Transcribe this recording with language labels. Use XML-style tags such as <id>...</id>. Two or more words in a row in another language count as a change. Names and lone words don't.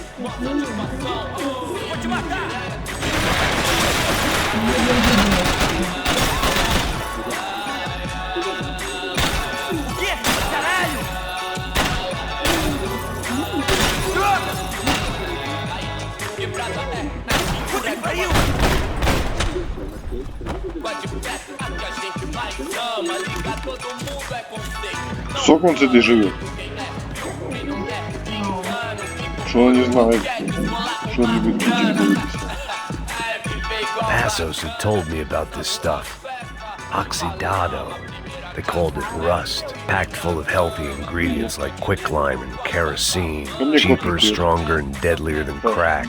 <pt>Vou te matar! O quê? Caralho! Puta que pariu!</pt> <ru>Сколько он с этой живет? Что он не знает, что он любит пить или выпить.</ru> <en>Passos had told me about this stuff.</en> <pt>Oxidado.</pt> <en>They called it rust, packed full of healthy ingredients like quicklime and kerosene, cheaper, stronger, and deadlier than crack.</en>